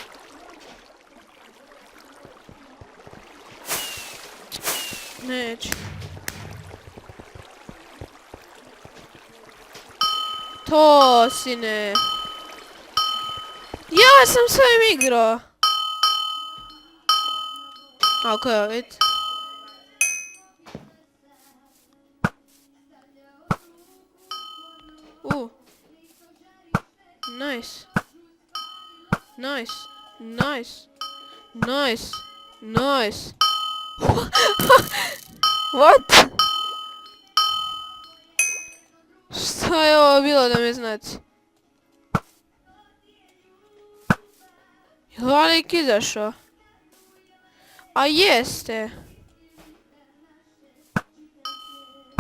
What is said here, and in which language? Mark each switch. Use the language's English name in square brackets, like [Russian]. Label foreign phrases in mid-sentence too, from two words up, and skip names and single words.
[Serbian] Neće. To sine. Ja sam s ovim igrao. Ako je vidite. Nice. [English] Nice. Nice. Nice. Nice. What? [Serbian] Šta je ovo bilo da mi znači? Je li Alik izašao? A jeste.